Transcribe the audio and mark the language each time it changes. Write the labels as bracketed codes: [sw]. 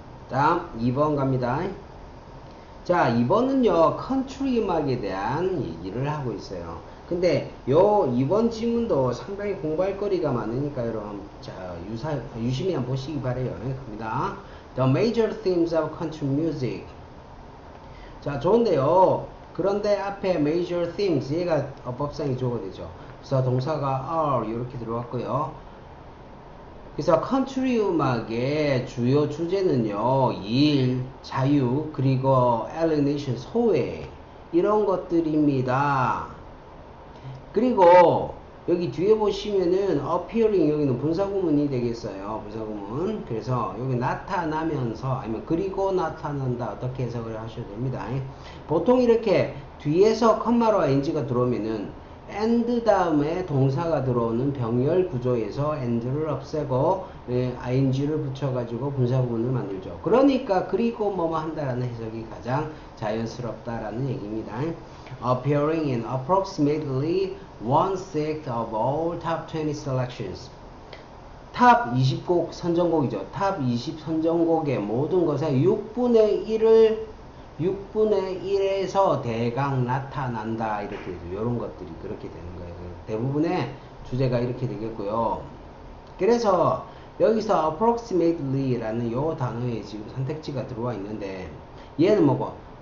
[ko] 다음 2번 갑니다. 자, 2번은요 컨트리 음악에 대한 얘기를 하고 있어요. 근데 요 2번 지문도 상당히 공부할 거리가 많으니까 여러분 자 유심히 한번 보시기 바래요. 갑니다. [en] The major themes of country music. [ko] 자, 좋은데요. 그런데 앞에 major themes 얘가 어법상이 주어가 되죠. 그래서 동사가 are 이렇게 들어왔고요. 그래서 컨트리 음악의 주요 주제는요, 일, 자유, 그리고 alienation, 소외 이런 것들입니다. 그리고 여기 뒤에 보시면은 appearing 여기는 분사구문이 되겠어요. 분사구문. 그래서 여기 나타나면서 아니면 그리고 나타난다 어떻게 해석을 하셔도 됩니다. 보통 이렇게 뒤에서 컴마로 ing가 들어오면은 and 다음에 동사가 들어오는 병렬 구조에서 and를 없애고 ing를 붙여가지고 분사구문을 만들죠. 그러니까 그리고 뭐뭐 한다라는 해석이 가장 자연스럽다라는 얘기입니다. [en] Appearing in approximately 1/6 of all top 20 selections. [ko] 탑 20곡 선정곡이죠. 탑 20 선정곡의 모든 것의 6분의 1에서 대강 나타난다. 이렇게 되죠. 이런 것들이 그렇게 되는 거예요. 대부분의 주제가 이렇게 되겠고요. 그래서 여기서 approximately라는 요 단어에 지금 선택지가 들어와 있는데 얘는 뭐고?